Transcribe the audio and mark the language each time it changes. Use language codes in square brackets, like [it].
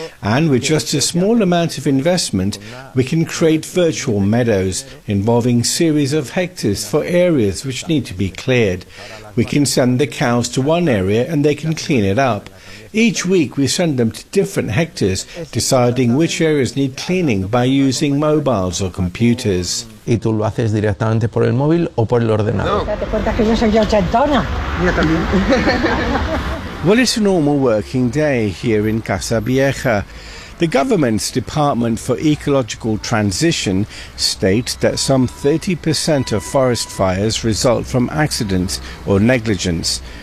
[en] And with just a small amount of investment, we can create virtual meadows involving series of hectares for areas which need to be cleared. We can send the cows to one area and they can clean it up. Each week we send them to different hectares, deciding which areas need cleaning by using mobiles or computers. [es] ¿Y tú lo haces directamente por el móvil o por el ordenador? No. Yo también. [en] Well, it's a normal working day here in Casa Vieja. The government's Department for Ecological Transition states that some 30% of forest fires result from accidents or negligence.